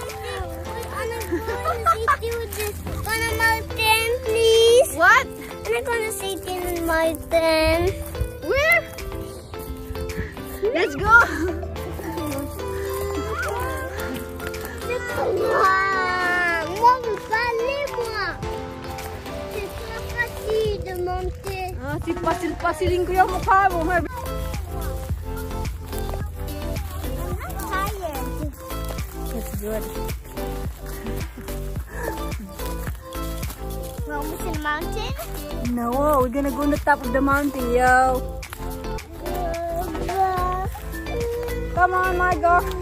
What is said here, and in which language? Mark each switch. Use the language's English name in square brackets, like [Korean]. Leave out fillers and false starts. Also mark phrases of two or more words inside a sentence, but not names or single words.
[English] On a mountain, please. What? I'm gonna sit in the mountain. Where? Let's go. Mom, [French] parlez-moi. C'est pas facile de monter. [Filipino] Ah, si pasilin ko yung mukha mo. [English] I'm not tired. That's good. We're almost in the mountain. No, we're gonna go on the top of the mountain, yo. Come on, Margo.